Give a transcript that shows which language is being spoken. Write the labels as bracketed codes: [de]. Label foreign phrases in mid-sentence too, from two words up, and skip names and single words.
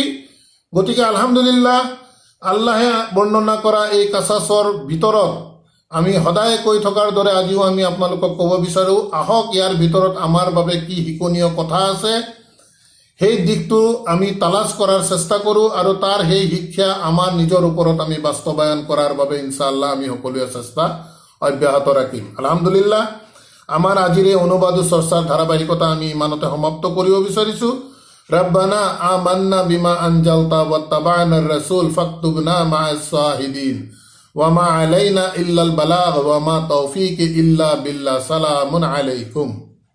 [as] গতিকে আলহামদুলিল্লাহ, আল্লাহে বৰ্ণনা কৰা এই কাছাছৰ ভিতৰত আমি সদায় কৈ থকাৰ দৰে আজিও আমি আপোনালোকক ক'ব বিচাৰোঁ, আহক ইয়াৰ ভিতৰত আমাৰ বাবে কি শিকনীয় কথা আছে সেই দিশটো আমি তালাচ কৰাৰ চেষ্টা কৰোঁ, আৰু তাৰ সেই শিক্ষা আমাৰ নিজৰ ওপৰত আমি বাস্তৱায়ন কৰাৰ বাবে ইনশাআল্লাহ আমি সকলোৱে চেষ্টা অব্যাহত ৰাখিম। আলহামদুলিল্লাহ, আমাৰ আজিৰ এই অনুবাদ চৰ্চাৰ ধাৰাবাহিকতা আমি ইমানতে সমাপ্ত কৰিব বিচাৰিছোঁ। [ar] ربنا آمنا بما أنزلت واتبعنا الرسول فاكتبنا مع الشاهدين وما علينا إلا البلاغ وما توفيقي إلا بالله. سلام عليكم.